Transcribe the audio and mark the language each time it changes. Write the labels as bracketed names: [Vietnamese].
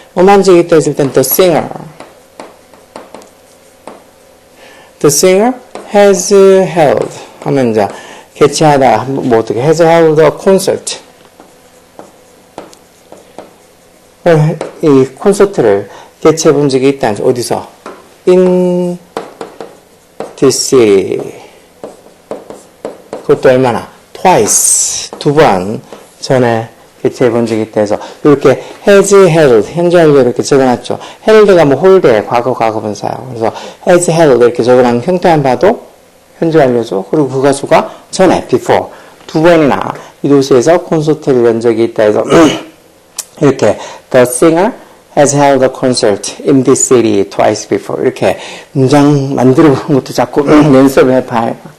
[Korean] 뭐만 적이 있다 했을 땐 [English] The singer has held [Korean] 하면 이제 개최하다 뭐 어떻게 [English] has held a concert [Korean] 이 콘서트를 개최해 본 적이 있다. 어디서? in this city 그것도 얼마나? twice 2번 전에 개최해 본 적이 있다 해서 이렇게 has held 현재 완료 이렇게 적어놨죠. held가 뭐 홀대 과거분사예요. 그래서 has held 이렇게 적어놓은 형태만 봐도 현재 완료죠. 그리고 그 가수가 전에 before 2번이나 이 도시에서 콘서트를 연 적이 있다 해서 이렇게 [English] the singer has held a concert in this city twice before [Korean] 이렇게 문장 만들어 보는 것도 자꾸 연습을 해봐요.